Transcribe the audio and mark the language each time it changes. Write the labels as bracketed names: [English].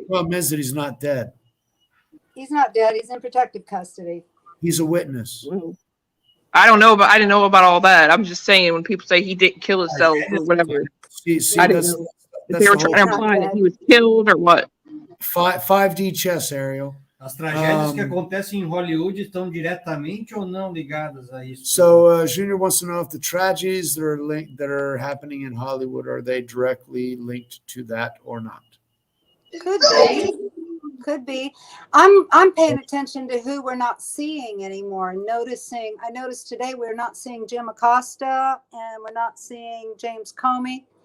[English] The problem is that he's not dead. He's not dead. He's in protective custody. He's a witness. I didn't know about all that. I'm just saying when people say he didn't kill himself or whatever, See, I didn't that's, know if that's they were the whole trying to imply that he was killed or what. 5D chess, Ariel. [Portuguese] As tragédias que acontecem em Hollywood estão diretamente ou não ligadas a isso? [English] So Junior wants to know if the tragedies that are happening in Hollywood, are they directly linked to that or not? Could be. Could be. I'm paying attention to who we're not seeing anymore. I noticed today we're not seeing Jim Acosta and we're not seeing James Comey.